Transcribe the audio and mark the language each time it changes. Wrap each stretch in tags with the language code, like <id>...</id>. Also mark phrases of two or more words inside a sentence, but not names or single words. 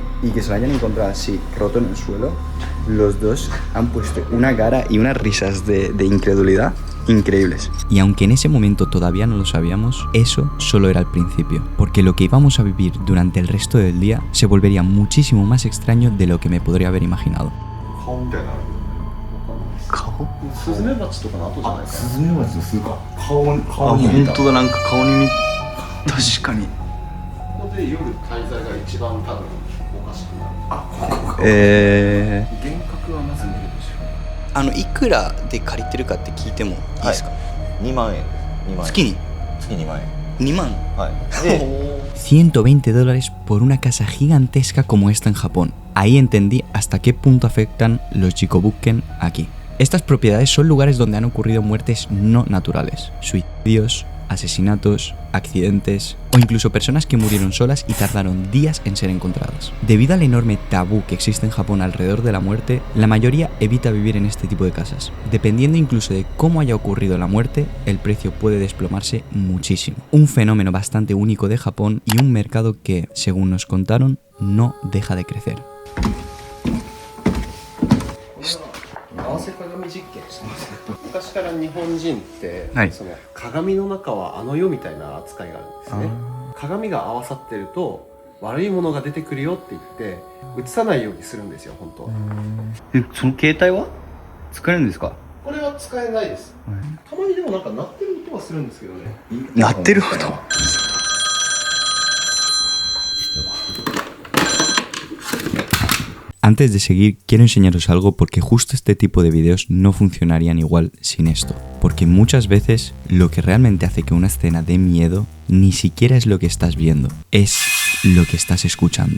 <es>Y que se lo hayan encontrado así, roto en el suelo, los dos han puesto una cara y unas risas de incredulidad increíbles. Y aunque en ese momento todavía no lo sabíamos, eso solo era el principio, porque lo que íbamos a vivir durante el resto del día se volvería muchísimo más extraño de lo que me podría haber imaginado. abajo.</es> <ja>スズメバチとかの跡じゃないかな。スズメバチの巣か。顔に本当だ、なんか顔に見確かに。ここで夜滞在が一番多分おかしくなる。幻覚はまず見るでしょ。いくらで借りてるかって聞いてもいいですか？ 2万円です。2万円。月に月2万円。 2万。はい。で、</ja> <es>$120 por una casa gigantesca como esta en Japón. Ahí entendí hasta qué punto afectan los Jikobuken aquí. Estas propiedades son lugares donde han ocurrido muertes no naturales, suicidios, asesinatos, accidentes o incluso personas que murieron solas y tardaron días en ser encontradas. Debido al enorme tabú que existe en Japón alrededor de la muerte, la mayoría evita vivir en este tipo de casas. Dependiendo incluso de cómo haya ocurrido la muerte, el precio puede desplomarse muchísimo. Un fenómeno bastante único de Japón y un mercado que, según nos contaron, no deja de crecer.</es> <ja>合わせ鏡実験してます。昔から日本人って、はいその鏡の中はあの世みたいな扱いがあるんですね。鏡が合わさってると悪いものが出てくるよって言って映さないようにするんですよ、本当は。その携帯は使えるんですか？これは使えないです。たまにでもなんか鳴ってる音はするんですけどね。鳴ってる音。</ja> <es>Antes de seguir, quiero enseñaros algo porque justo este tipo de vídeos no funcionarían igual sin esto. Porque muchas veces lo que realmente hace que una escena dé miedo ni siquiera es lo que estás viendo, es lo que estás escuchando.</es>